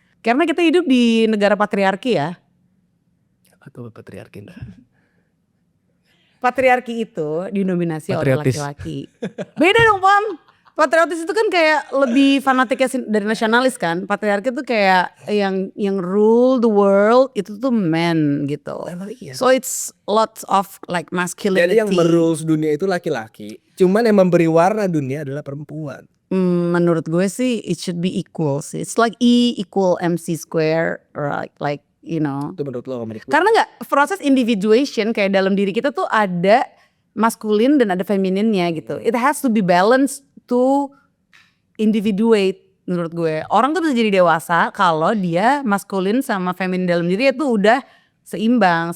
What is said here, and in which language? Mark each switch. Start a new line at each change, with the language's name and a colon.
Indonesian: Karena kita hidup di negara patriarki ya. Atau patriarki. Patriarki itu didominasi oleh Patriotis. laki-laki. Beda dong Pam. Patriotis itu kan kayak lebih fanatiknya dari nasionalis kan. Patriarki itu kayak yang
English: rule the world
Indonesian: itu tuh men gitu.
English: So it's lots of like masculinity.
Indonesian: Jadi yang merules dunia itu laki-laki. Cuman yang memberi warna dunia adalah perempuan. Menurut gue sih
English: it should be equal sih. It's like E equal MC square or like you know.
Indonesian: Itu menurut lo Karena nggak proses individuation kayak dalam diri kita tuh ada maskulin dan ada femininnya gitu.
English: It has to be balanced to individuate
Indonesian: menurut gue. Orang tuh bisa jadi dewasa kalau dia maskulin sama feminin dalam diri itu udah seimbang.